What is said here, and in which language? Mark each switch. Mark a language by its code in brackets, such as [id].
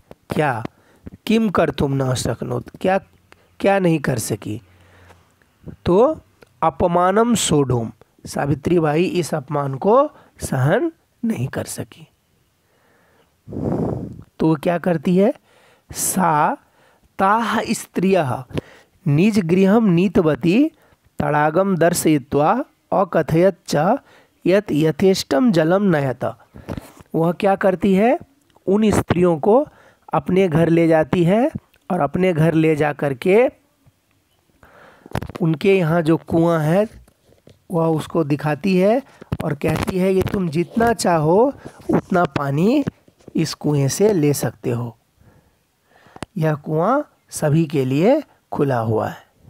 [hi] क्या? [sa] किम कर तुम न असकनोत, [hi] क्या क्या नहीं कर सकी? तो [sa] अपमानम सोढुम, [hi] सावित्री बाई इस अपमान को सहन नहीं कर सकी। तो क्या करती है? [sa] सा ताः स्त्रियः निज गृहं नीतवती तडागम दर्शयित्वा अकथयत च यत् यथेष्टम जलम नयत। [hi] वह क्या करती है? उन स्त्रियों को अपने घर ले जाती है और अपने घर ले जा कर के उनके यहाँ जो कुआं है वह उसको दिखाती है और कहती है कि तुम जितना चाहो उतना पानी इस कुएं से ले सकते हो, यह कुआं सभी के लिए खुला हुआ है।